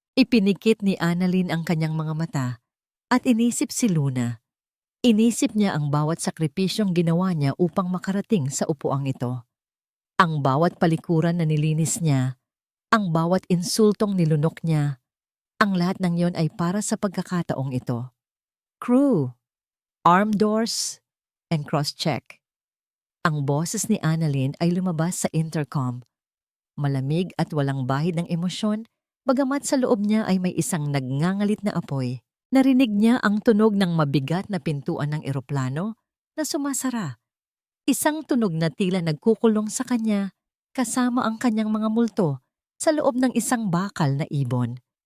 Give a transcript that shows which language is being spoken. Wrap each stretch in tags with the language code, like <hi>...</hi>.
<tl>Ipinikit ni Annalyn ang kanyang mga mata at inisip si Luna. Inisip niya ang bawat sakripisyong ginawa niya upang makarating sa upuang ito. Ang bawat palikuran na nilinis niya, Ang bawat insultong nilunok niya, ang lahat ng yon ay para sa pagkakataong ito.</tl> <en>Crew, arm doors, and cross-check.</en> <tl>Ang boses ni Annalyn ay lumabas sa intercom. Malamig at walang bahid ng emosyon, bagamat sa loob niya ay may isang nagngangalit na apoy. Narinig niya ang tunog ng mabigat na pintuan ng eroplano na sumasara. Isang tunog na tila nagkukulong sa kanya kasama ang kanyang mga multo sa loob ng isang bakal na ibon.</tl>